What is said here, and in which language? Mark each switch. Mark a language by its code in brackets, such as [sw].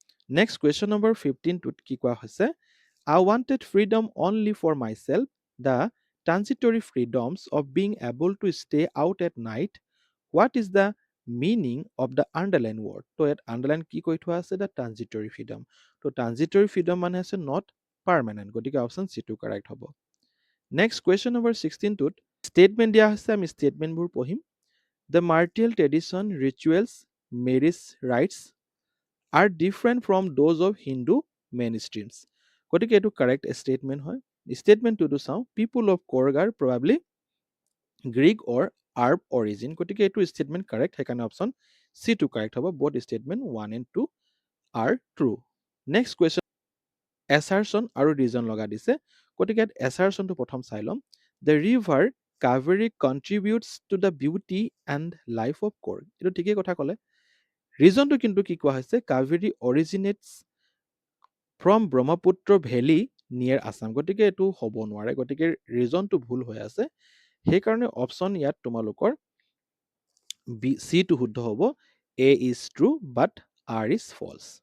[as] Next question number 15টোত কি কোৱা হৈছে, [en] I wanted freedom only for myself, the transitory freedoms of being able to stay out at night, what is the meaning of the underline word. [as] তো ইয়াত underline কি কৈ থোৱা আছে, the ট্ৰানজিটৰী freedom. তো ট্ৰানজিটৰী ফ্ৰীডম মানে হৈছে নট পাৰ্মানেণ্ট, গতিকে অপশ্যন চিটো কাৰেক্ট হ'ব। নেক্সট কুৱেশ্যন নম্বৰ 16টোত ষ্টেটমেণ্ট দিয়া হৈছে, আমি ষ্টেটমেণ্টবোৰ পঢ়িম। [en] The martial tradition, rituals, marriage rites are different from those of Hindu mainstreams. [as] গতিকে এইটো কাৰেক্ট ষ্টেটমেণ্ট হয়। ষ্টেটমেণ্টটোতো চাওঁ, [en] People of Coorg are probably Greek or Arab origin. [as] গতিকে এইটো ষ্টেটমেণ্ট কাৰেক্ট, সেইকাৰণে অপশ্যন চিটো কাৰেক্ট হ'ব। [en] Both statement 1 and 2 are true. [as] Next question, assertion আৰু region লগা দিছে, গতিকে ইয়াত এছাৰশ্যনটো প্ৰথম চাই ল'ম। [en] the river Kaveri contributes to the beauty and life of Coorg, [as] এইটো ঠিকেই কথা ক'লে। ৰিজনটো কিন্তু কি কোৱা হৈছে, [en] Kaveri originates from Brahmaputra valley near Assam, [as] গতিকে এইটো হ'ব নোৱাৰে, গতিকে ৰিজনটো ভুল হৈ আছে, সেইকাৰণে অপশ্যন ইয়াত তোমালোকৰ বি চিটো শুদ্ধ হ'ব, [en] A is true but R is false.